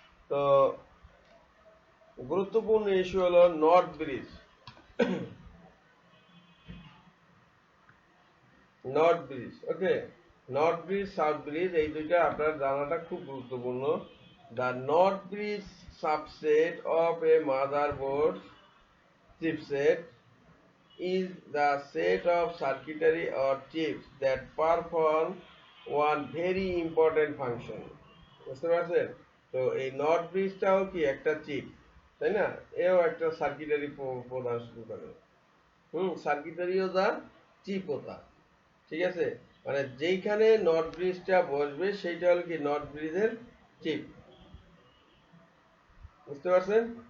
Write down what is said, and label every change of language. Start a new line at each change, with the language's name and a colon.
Bangla: তো গুরুত্বপূর্ণ ইস্যু হলো নর্থ ব্রিজ। নর্থ ব্রিজ, ওকে, নর্থ ব্রিজ, সাউথ ব্রিজ, এই দুইটা আপনার জানাটা খুব গুরুত্বপূর্ণ।
English: The north bridge subset of a motherboard chipset is the set of circuitry or chips that perform one very important function.
Bangla: বুঝতে পারছেন? তো এই নর্থ ব্রিজটাও কি একটা চিপ, তাই না? এও একটা সার্কিটারি প্রদান শুরু করে। সার্কিটারিও যা, চিপও তা, ঠিক আছে? মানে যেইখানে নর্থ ব্রিজটা বসবে সেইটা হলো কি নর্থ ব্রিজের চিপ, বুঝতে পারছেন?